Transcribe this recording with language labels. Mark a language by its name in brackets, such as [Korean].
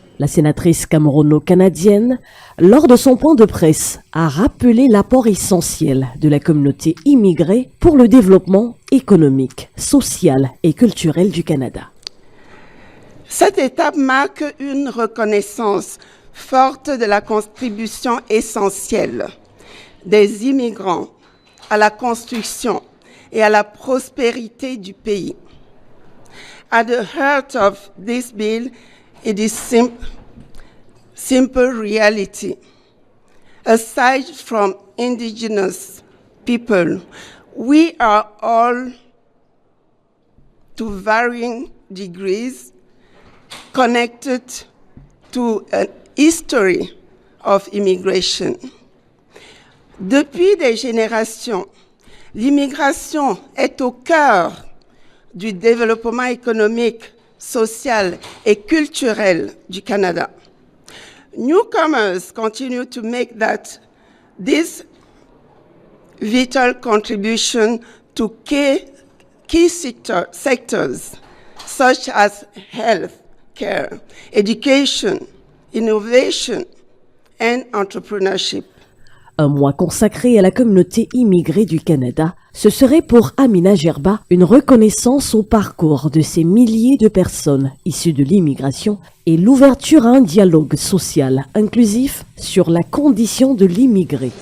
[French] La sénatrice camerouno-canadienne, lors de son point de presse, a rappelé l'apport essentiel de la communauté immigrée pour le développement économique, social et culturel du Canada. Cette étape marque une reconnaissance forte de la contribution essentielle des immigrants à la construction et à la prospérité du pays. [English] At the heart of this bill, it is simple reality. Aside from indigenous people, we are all, to varying degrees, connected to a history of immigration. [French] Depuis des générations, l'immigration est au cœur du développement économique, social et culturel du Canada. [English] Newcomers continue to make this vital contribution to key sectors such as health care, education, innovation and entrepreneurship. [French] Un mois consacré à la communauté immigrée du Canada, ce serait pour Amina Gerba une reconnaissance au parcours de ces milliers de personnes issues de l'immigration et l'ouverture à un dialogue social inclusif sur la condition de l'immigré.